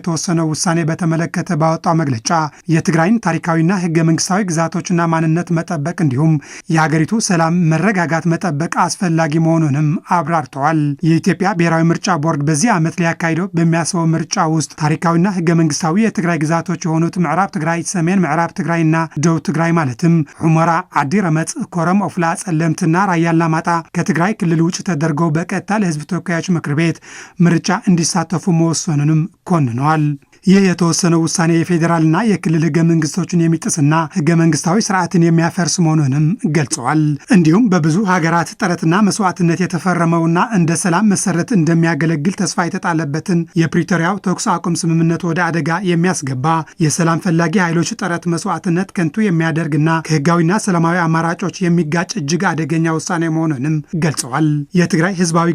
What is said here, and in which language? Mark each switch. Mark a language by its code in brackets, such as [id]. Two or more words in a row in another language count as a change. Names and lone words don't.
[am] የተወሰነው ውሳኔ በተመለከተ ባወጣው መግለጫ የትግራይን ታሪካዊና ህገ መንግስታዊ ግዛቶችና ማንነት መጠበቅ እንዲሁም የሀገሪቱ ሰላም መረጋጋት መጠበቅ አስፈላጊ መሆኑንም አብራርተዋል። የኢትዮጵያ ብሔራዊ ምርጫ ቦርድ በዚህ ዓመት ሊያካሂደው በሚያስበው ምርጫ ውስጥ ታሪካዊና ህገ መንግስታዊ የትግራይ ግዛቶች የሆኑት ምዕራብ ትግራይ፣ ሰሜን ምዕራብ ትግራይና ደቡብ ትግራይ ማለትም ሑመራ፣ ዓዲ ረመፅ፣ ኮረም፣ ኦፍላ፣ ጸለምትና ራያ አላማጣ ከትግራይ ክልል ውጭ ተደርገው በቀጥታ ለህዝብ ተወካዮች ምክር ቤት ምርጫ እንዲሳተፉ መወሰኑንም ኮንነዋል። ይህ የተወሰነው ውሳኔ የፌዴራልና የክልል ህገ መንግስቶችን የሚጥስና ህገ መንግስታዊ ስርዓትን የሚያፈርስ መሆኑንም ገልጸዋል። እንዲሁም በብዙ ሀገራት ጥረትና መስዋዕትነት የተፈረመውና እንደ ሰላም መሰረት እንደሚያገለግል ተስፋ የተጣለበትን የፕሪቶሪያው ተኩስ አቁም ስምምነት ወደ አደጋ የሚያስገባ የሰላም ፈላጊ ኃይሎች ጥረት መስዋዕትነት ከንቱ የሚያደርግና ከህጋዊና ሰላማዊ አማራጮች የሚጋጭ እጅግ አደገኛ ውሳኔ መሆኑንም ገልጸዋል። የትግራይ ህዝባዊ